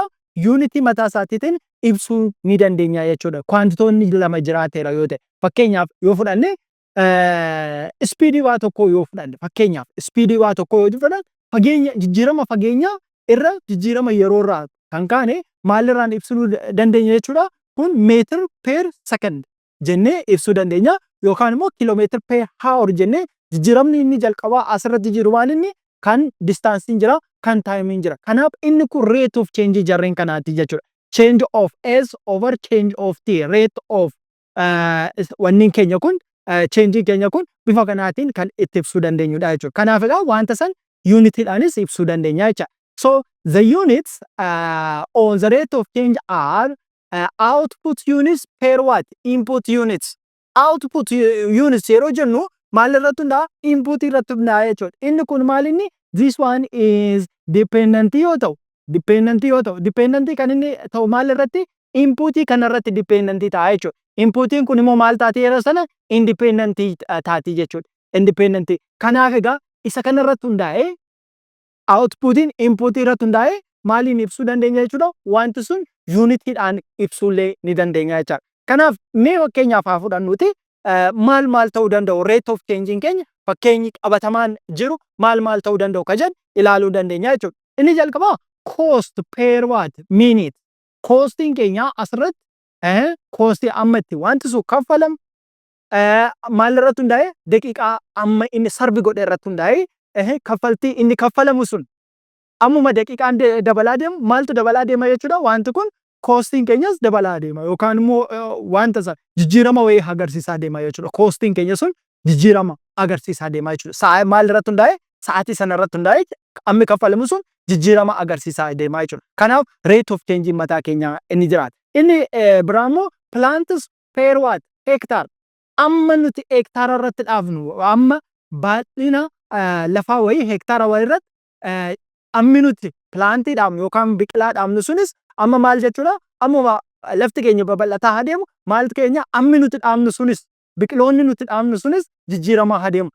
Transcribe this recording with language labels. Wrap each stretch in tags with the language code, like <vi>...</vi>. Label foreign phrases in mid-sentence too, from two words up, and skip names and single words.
<om>Unity mataa isaatiitiin ibsuu ni dandeenya jechuudha. Quantitoonni lama jiraateera yoo ta'e fakkeenyaaf yoo fudhanne speedii waa tokko yoo fudhanne fakkeenyaaf speedii waa tokko yoo fudhanne fageenya jijjiirama fageenyaa irra jijjiirama yeroo irraa kan kaane maalirraan ibsuu dandeenya jechuudha? Kun meetir</om> <en>per second</en> <om>jennee ibsuu dandeenya yookaan immoo kiiloomeetir</om> <en>per hour</en> <om>jennee jijjiiramni inni jalqabaa asirratti jiru waan inni kan distaansiin jira kan taayimiin jira. Kanaaf inni kun</om> <en>rate of change</en> <om>jarreen kanaati jechuudha.</om> <en>Change of S over change of T. Rate of</en> <om>wanniin keenya kun change keenya kun bifa kanaatiin kan itti ibsuu dandeenyudha jechuudha. Kanaaf egaa wanta san unitidhaanis ibsuu dandeenya jechuudha.</om> <en>So the units on the rate of change are output units per what? Input units. Output units</en> <om>yeroo jennu maal irratti hundaa? Input irratti hundaa jechuudha. Inni kun maal inni?</om> <en>This one is dependent</en> <om>yoo ta'u dependent kan inni ta'u maal irratti? Inputii kana irratti dependent ta'a jechuudha. Inputiin kun immoo maal taatee yeroo sana independent taati jechuudha. Independent. Kanaaf egaa isa kana irratti hundaa'ee outputiin inputii irratti hundaa'ee maaliin ibsuu dandeenya jechuudha? Wanti sun unitidhaan ibsuullee ni dandeenya jechuudha. Kanaaf mee fakkeenyaaf haa fudhannuti maal ta'uu danda'u rate of change keenya fakkeenyi qabatamaan jiru maal ta'uu danda'u ka jedhu ilaaluu dandeenya jechuudha. Inni jalqabaa</om> <en>cost per what minute.</en> <om>Costiin keenya asirratti costii amma itti wanti sun kaffalam maal irratti hundaa'e daqiiqaa amma inni sarbi godhe irratti hundaa'e kaffaltii inni kaffalamu sun ammuma daqiiqaan dabalaa deemu maaltu dabalaa deema jechuudha. Wanti kun costiin keenyas dabalaa deema yookaan immoo wanta sana jijjiirama wayii agarsiisaa deema jechuudha. Costiin keenya sun jijjiirama agarsiisaa deema jechuudha. Maal irratti hundaa'e sa'aatii sana irratti hundaa'e ammi kaffalamu sun jijjiirama agarsiisaa deema jechuudha. Kanaaf</om> <en>rate of change</en> <om>mataa keenya inni jiraata. Inni biraa immoo</om> <en>plants per what hectare.</en> <om>Amma nuti hektaara irratti dhaabnu amma baay'ina lafaa wayii hektaara wayii irratti ammi nuti pilaantii dhaabnu yookaan biqilaa dhaabnu sunis amma maal jechuudha? Ammuma lafti keenya babal'ataa adeemu maaltu keenya ammi nuti dhaabnu sunis biqiloonni nuti dhaabnu sunis jijjiiramaa adeemu.</om>